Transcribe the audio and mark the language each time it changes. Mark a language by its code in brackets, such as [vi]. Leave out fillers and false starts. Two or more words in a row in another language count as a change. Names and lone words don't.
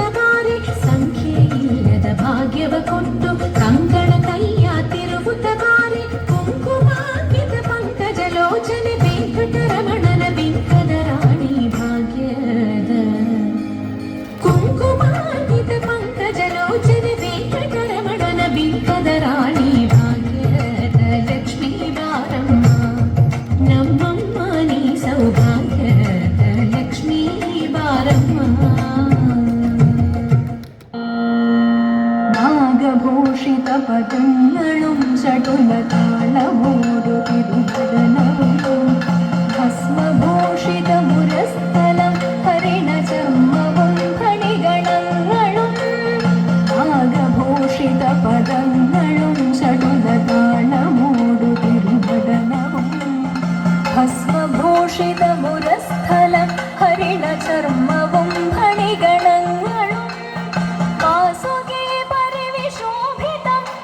[kn] ಬಾರೆ ಸಂಖ್ಯೆ ಇಲ್ಲದ ಭಾಗ್ಯವ ಕೊಟ್ಟು ಕಂಕಣ ಕೈಯ ತಿರುವುತ ಬಾರೆ ಕುಂಕುಮಾಂಕಿತ ಪಂಕಜ ಲೋಚನೆ ವೆಂಕಟರಮಣನ ಬಿಂಕದ ರಾಣಿ ಭಾಗ್ಯದ ಕುಂಕುಮಾಂಕಿತ ಪಂಕಜ ಲೋಚನೆ ವೆಂಕಟರಮಣನ ಬಿಂಕದ ರಾಣಿ ಭಾಗ್ಯದ ಲಕ್ಷ್ಮೀ ಬಾರಮ್ಮ ನಮ್ಮಮ್ಮ ನೀ ಸೌಭಾಗ್ಯದ ಲಕ್ಷ್ಮಿ ಬಾರಮ್ಮ [ml] നാഗഭൂഷിത പദങ്ങളും ചടുലതാളമോടു തിരുവദനവും ഭസ്മഭൂഷിത മുരസ്ഥലം ഹരിണചർമ്മവും ഫണിഗണങ്ങളും നാഗഭൂഷിത പദങ്ങളും ചടുലതാളമോടു തിരുവദനവും ഭസ്മഭൂഷിത മുരസ്ഥലം ഹരിണചർമ്മവും ഫണിഗണങ്ങളും വാസുകി പരിവിശോഭിതം